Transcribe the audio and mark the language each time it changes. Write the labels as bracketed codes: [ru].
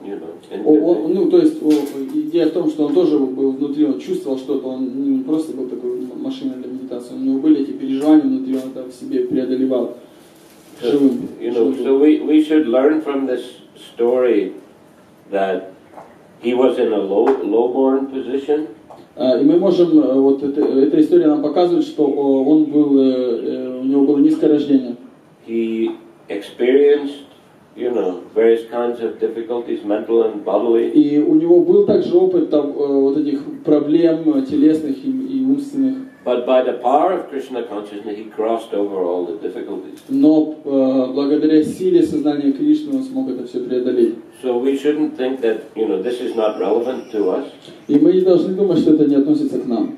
[ru] то есть идея в том, что он тоже был внутри, он чувствовал что-то, он не просто был такой машиной для медитации, у него были эти переживания внутри, он это в себе преодолевал живым. [en] So we should learn from this story that he was in a low-born position. [ru] И мы можем, эта история нам показывает, что у него было низкое рождение. [en] He experienced, various kinds of difficulties, mental and bodily. [ru] И у него был также опыт этих проблем телесных и умственных. [en] But by the power of Krishna consciousness, he crossed over all the difficulties. [ru] Но благодаря силе сознания Кришны он смог это все преодолеть. [en] So we shouldn't think that, this is not relevant to us. [ru] И мы не должны думать, что это не относится к нам.